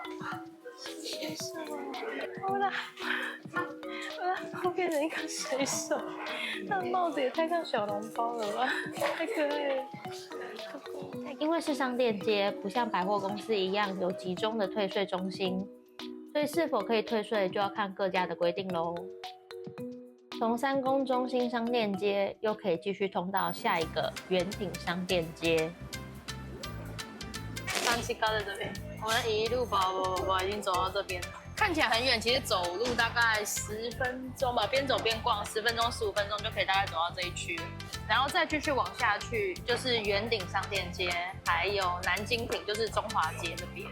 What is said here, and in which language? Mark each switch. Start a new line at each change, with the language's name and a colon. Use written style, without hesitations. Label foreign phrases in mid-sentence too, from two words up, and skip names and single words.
Chinese: 我的猫變成一個水手，它的帽子也太像小籠包了吧，太可愛了。因為是商店街，不像百貨公司一樣有集中的退稅中心，所以是否可以退稅就要看各家的規定嘍。從三宮中心商店街又可以繼續通到下一個圓町商店街。三七高在這邊，我們一路跑，已經走到這邊，看起來很遠，其實走路大概10分鐘吧，邊走邊逛，10分鐘、15分鐘就可以大概走到這一區，然後再繼續往下去就是圓町商店街，還有南京町，就是中華街這邊。